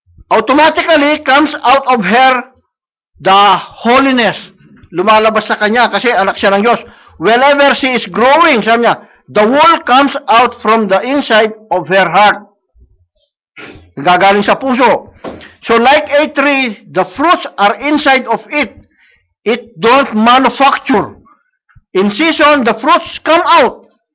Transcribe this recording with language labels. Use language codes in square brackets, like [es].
[en] Automatically comes out of her the holiness. [tl] Lumalabas sa kanya kasi anak siya ng Diyos. [en] Whenever she is growing, [tl] sabi niya, [en] the wool comes out from the inside of her heart. [tl] Gagaling sa puso. [en] So like a tree, the fruits are inside of it. It don't manufacture. In season, the fruits come out.